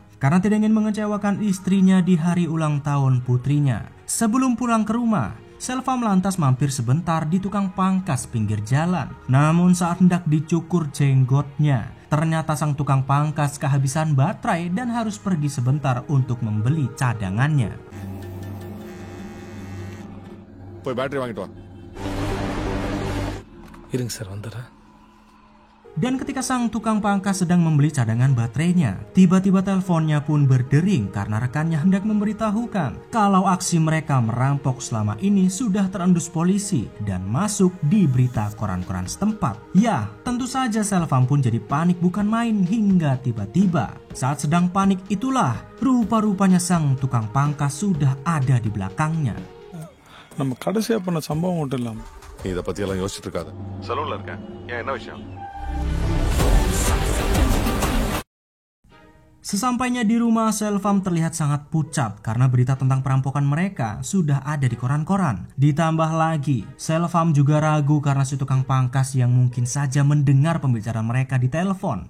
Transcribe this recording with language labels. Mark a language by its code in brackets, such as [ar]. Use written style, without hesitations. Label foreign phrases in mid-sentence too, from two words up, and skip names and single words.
[id] Karena tidak ingin mengecewakan istrinya di hari ulang tahun putrinya. Sebelum pulang ke rumah, Selvam lantas mampir sebentar di tukang pangkas pinggir jalan. Namun saat hendak dicukur jenggotnya, ternyata sang tukang pangkas kehabisan baterai dan harus pergi sebentar untuk membeli cadangannya. [ta] போய் பேட்டரி வாங்கிட்டு வா. இருங்க சார் வந்துடுறேன். [id] Dan ketika sang tukang pangkas sedang membeli cadangan baterainya, tiba-tiba teleponnya pun berdering karena rekannya hendak memberitahukan kalau aksi mereka merampok selama ini sudah terendus polisi dan masuk di berita koran-koran setempat. Ya, tentu saja Selvam pun jadi panik bukan main hingga tiba-tiba saat sedang panik itulah rupa-rupanya sang tukang pangkas sudah ada di belakangnya. [ta] நம்ம கடைசியா பண்ண சம்பவம் மட்டும் இல்லாம நீ இதை பத்தி எல்லாம் யோசிச்சுட்டு இருக்காத. சலூன்ல இருக்கேன். ஏன் என்ன விஷயம்? [id] Sesampainya di rumah, Selvam terlihat sangat pucat karena berita tentang perampokan mereka sudah ada di koran-koran. Ditambah lagi, Selvam juga ragu karena si tukang pangkas yang mungkin saja mendengar pembicaraan mereka di telepon.